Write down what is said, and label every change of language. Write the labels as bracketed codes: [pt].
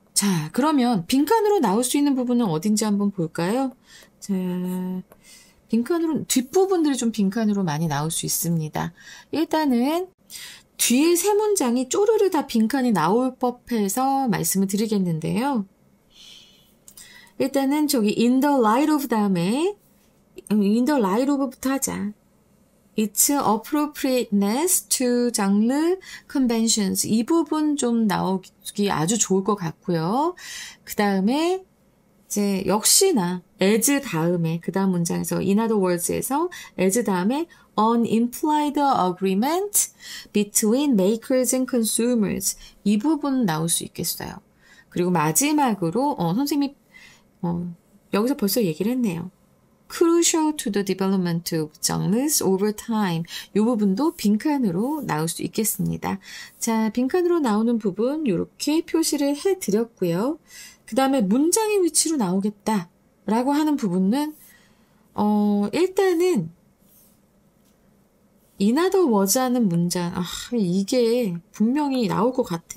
[ko] 자, 그러면 빈칸으로 나올 수 있는 부분은 어딘지 한번 볼까요? 자, 빈칸으로 뒷부분들이 좀 빈칸으로 많이 나올 수 있습니다. 일단은 뒤에 세 문장이 쪼르르 다 빈칸이 나올 법해서 말씀을 드리겠는데요. 일단은 저기 [en] in the light of [ko] 다음에 in the light of부터 하자. [en] Its appropriateness to genre conventions. [ko] 이 부분 좀 나오기 아주 좋을 것 같고요. 그 다음에 이제 역시나 as 다음에 그 다음 문장에서 [en] in other words [ko] 에서 as 다음에 [en] an implied agreement between makers and consumers. [ko] 이 부분 나올 수 있겠어요. 그리고 마지막으로 선생님이 여기서 벌써 얘기를 했네요. [en] Crucial to the development of genres over time. [ko] 이 부분도 빈칸으로 나올 수 있겠습니다. 자, 빈칸으로 나오는 부분 이렇게 표시를 해드렸고요. 그 다음에 문장의 위치로 나오겠다라고 하는 부분은 일단은 [en] in other words [ko] 하는 문장, 이게 분명히 나올 것 같아.